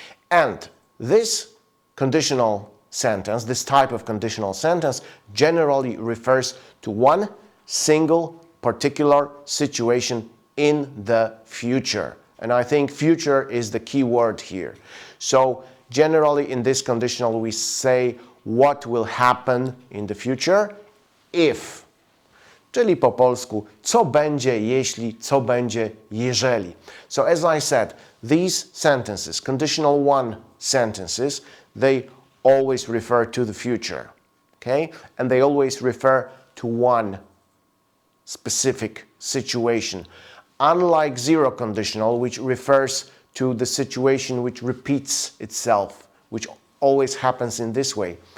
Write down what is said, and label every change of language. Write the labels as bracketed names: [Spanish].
[English] And this conditional sentence, this type of conditional sentence, generally refers to one single particular situation in the future. And I think future is the key word here. So generally in this conditional we say what will happen in the future if. [Polish] Czyli po polsku, co będzie jeśli, co będzie jeżeli. [English] So as I said, these sentences, conditional one sentences, they always refer to the future, okay? And they always refer to one specific situation. Unlike zero conditional, which refers to the situation which repeats itself, which always happens in this way.